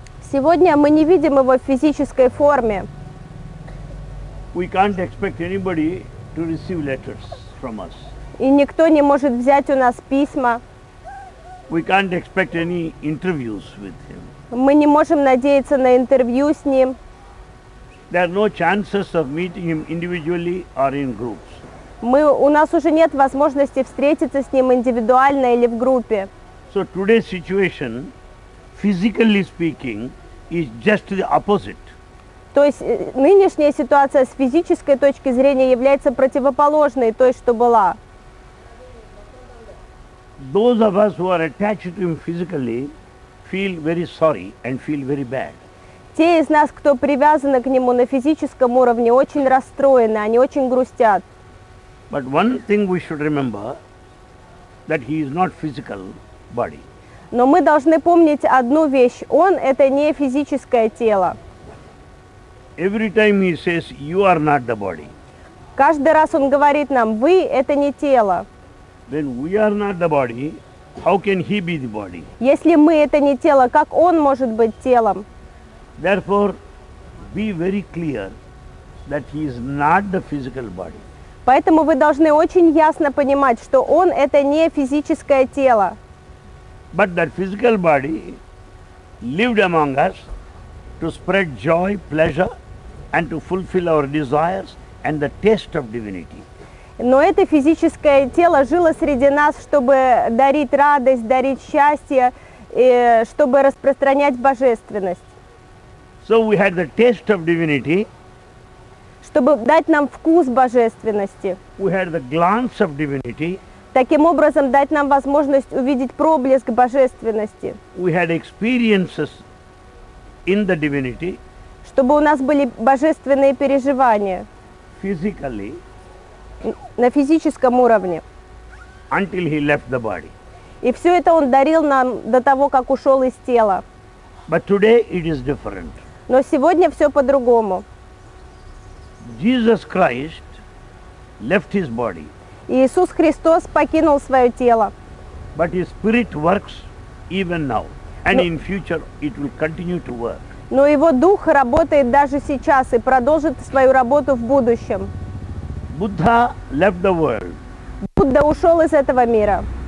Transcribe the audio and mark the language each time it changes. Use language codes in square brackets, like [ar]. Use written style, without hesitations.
[ru] Сегодня мы не видим его в физической форме. [en] We can't expect anybody to receive letters from us. [ru] И никто не может взять у нас письма. [en] We can't expect any interviews with him. [ru] Мы не можем надеяться на интервью с ним. [en] There are no chances of meeting him individually or in groups. [ru] У нас уже нет возможности встретиться с ним индивидуально или в группе. [en] So today's situation, physically speaking, is just the opposite. [ru] То есть нынешняя ситуация с физической точки зрения является противоположной той, что была. [en] Those of us who are attached to him physically feel very sorry and feel very bad. [ru] Те из нас, кто привязаны к нему на физическом уровне, очень расстроены, они очень грустят. [en] But one thing we should remember, that he is not physical body. [ru] Но мы должны помнить одну вещь. Он – это не физическое тело. [en] Every time he says, you are not the body. [ru] Каждый раз он говорит нам: вы – это не тело. [en] When we are not the body, how can he be the body? [ru] Если мы – это не тело, как он может быть телом? [en] Therefore, be very clear that he is not the physical body. [ru] Поэтому вы должны очень ясно понимать, что он – это не физическое тело. [en] But that physical body lived among us to spread joy, pleasure, and to fulfill our desires and the taste of divinity. [ru] Но это физическое тело жило среди нас, чтобы дарить радость, дарить счастье, чтобы распространять божественность, [en] So we had the taste of divinity, [ru] чтобы дать нам вкус божественности. [en] we had the glance of divinity, [ru] Таким образом, дать нам возможность увидеть проблеск божественности, [en] we had experiences in the divinity [ru] чтобы у нас были божественные переживания [en] physically [ru] на физическом уровне. [en] until he left the body. [ru] И все это он дарил нам до того, как ушел из тела. [en] But today it is different. [ru] Но сегодня все по-другому. [en] Jesus Christ left his body, [ru] Иисус Христос покинул свое тело, [en] but his spirit works even now, and No. in future it will continue to work. [ru] но его дух работает даже сейчас и продолжит свою работу в будущем. [en] Buddha left the world, [ru] Будда ушел из этого мира,